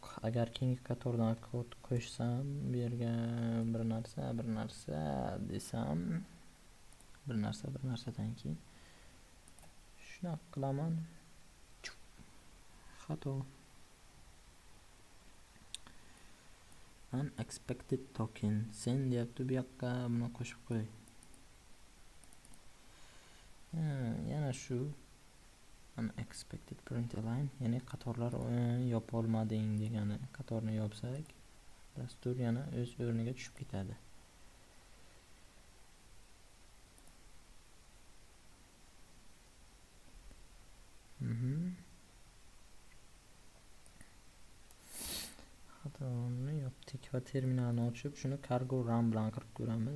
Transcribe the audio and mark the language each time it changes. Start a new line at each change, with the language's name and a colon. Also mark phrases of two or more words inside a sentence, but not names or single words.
Uzbek: Agar keyingi qatordan kod qo'shsam, bu yerga bir narsa desam, bir narsadan keyin shunaqa qilaman.
English: Xato. Unexpected token.
Uzbek: Sen deyapti bu yoqqa, buni qo'shib qo'y. Yana shu
English: unexpected print line,
Uzbek: ya'ni qatorlar yopolmading degani. Qatorni yopsak, dastur yana o'z o'rniga tushib ketadi. Xatoni yopdik va terminalni ochib, shuni
English: cargo run
Uzbek: bilan qilib ko'ramiz.